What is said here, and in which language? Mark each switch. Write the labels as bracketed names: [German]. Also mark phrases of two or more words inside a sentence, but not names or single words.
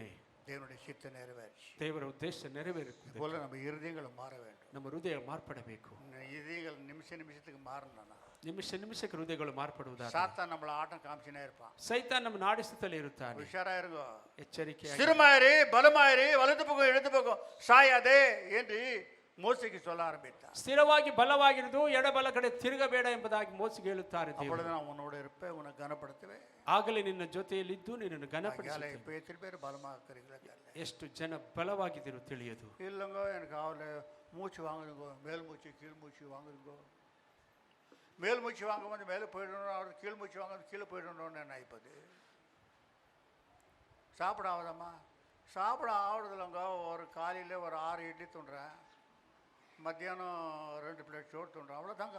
[Tamil] தேவனுடைய சித்த நிறைவேறிச்சு. [Kannada] ದೇವರ ಉದ್ದೇಶ ನೆರವೇರುತ್ತದೆ. [Tamil] போல நம்ம இருதயங்கள் மாற வேண்டும். [Kannada] ನಮ್ಮ ಹೃದಯ ಮಾರ್ಪಡಬೇಕು. [Tamil] இதயங்கள் நிமிஷ நிமிஷத்துக்கு மாறணும். [Kannada] ನಿಮಿಷ ನಿಮಿಷಕ್ಕೆ ಹೃದಯಗಳು ಮಾರ್ಪಡುವುದಾದರೆ [Tamil] சாத்தான் நம்மள ஆட்டம் காமிச்சினே இருப்பான். [Kannada] ಸೈತಾನ್ ನಮ್ಮನ್ನು ಆಡಿಸುತ್ತಲೇ ಇರುತ್ತಾನೆ. [Tamil] ಹುಷಾರಾ இருங்க, [Kannada] ಎಚ್ಚರಿಕೆ. [Tamil] சிறுமாயிரு பலமாயிரு, வலது பக்கம் இடது பக்கம் சாயாதே என்று மோசேக்கு சொல்ல ஆரம்பித்தார். [Kannada] ಸ್ಥಿರವಾಗಿ ಬಲವಾಗಿರುವುದು, ಎಡಬಲ ಕಡೆ ತಿರುಗಬೇಡ ಎಂಬುದಾಗಿ ಮೋಸೆಗೆ ಹೇಳುತ್ತಾರೆ. [Tamil] அப்பொழுது நான் உன்னோட இருப்பேன், உன்னை கனப்படுத்துவேன். [Kannada] ಆಗಲೇ ನಿನ್ನ ಜೊತೆಯಲ್ಲಿದ್ದು ನಿನ್ನನ್ನು ಘನಪಡಿಸುತ್ತೇನೆ. [Tamil] இப்போ எத்தனை பேர் பலமா இருக்கிறீங்களா தெரியல. [Kannada] ಎಷ್ಟು ಜನ ಬಲವಾಗಿದ್ದರು ತಿಳಿಯದು. [Tamil] இல்லைங்க, எனக்கு அவளை மூச்சு வாங்குதுங்க, மேல் மூச்சு கீழ் மூச்சு வாங்குதுங்க. மேல் மூச்சு வாங்கும் போது மேலே போயிடணும், அவர் கீழ் மூச்சு வாங்க கீழே போயிடணும்னு நினைப்பது. சாப்பிட ஆகுதம்மா, சாப்பிட ஆகுறதில்லங்க. ஒரு காலையில் ஒரு 6 இட்லி துண்டுறேன், மத்தியானம் 2 பிளேட் சோறு துண்டுறேன், அவ்வளோதாங்க.